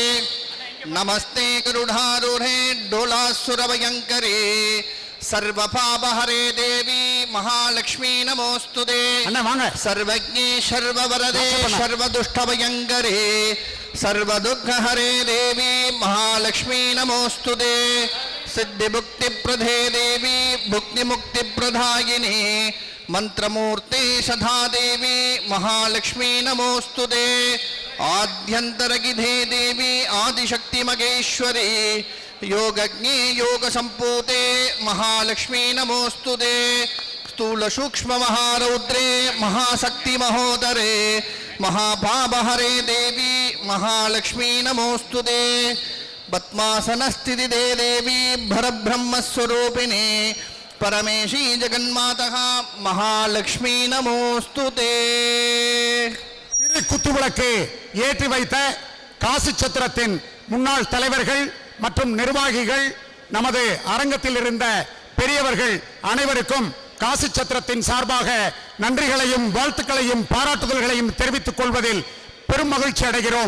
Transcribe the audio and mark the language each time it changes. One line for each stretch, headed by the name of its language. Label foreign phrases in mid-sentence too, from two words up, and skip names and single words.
Sanskrit: नमस्ते गरुडारूढे कोलासुरभयङ्करे सर्वपापहरे देवि महालक्ष्मि नमोऽस्तुते. सर्वज्ञे सर्ववरदे सर्वदुष्टभयङ्करे सर्वदुर्गहरे देवि महालक्ष्मि नमोऽस्तुते. सिद्धिमुक्तिप्रदे देवी भुक्तिमुक्तिप्रदायिनी मंत्रमूर्ते सदा देवी महालक्ष्मी नमोस्तुते। आद्यंतरगिधे देवी आदिशक्ति मगेश्वरी योगज्ञे योगसम्पूते महालक्ष्मी नमोऽस्तुते स्थूलसूक्ष्ममहारौद्रे महाशक्तिमहोदरे महाभावहरे देवी महालक्ष्मी नमोऽस्तुते पद्मासनस्थितिदे देवी परब्रह्मस्वरूपिणे परमेशी जगन्मातः महालक्ष्मी नमोऽस्तुते
Tamil: திரு குத்துவிளக்கு ஏற்றி வைத்த காசி சத்திரத்தின் முன்னாள் தலைவர்கள் மற்றும் நிர்வாகிகள், நமது அரங்கத்தில் இருந்த பெரியவர்கள் அனைவருக்கும் காசி சத்திரத்தின் சார்பாக நன்றிகளையும் வாழ்த்துக்களையும் பாராட்டுதல்களையும் தெரிவித்துக் கொள்வதில் பெரும் மகிழ்ச்சி அடைகிறோம்.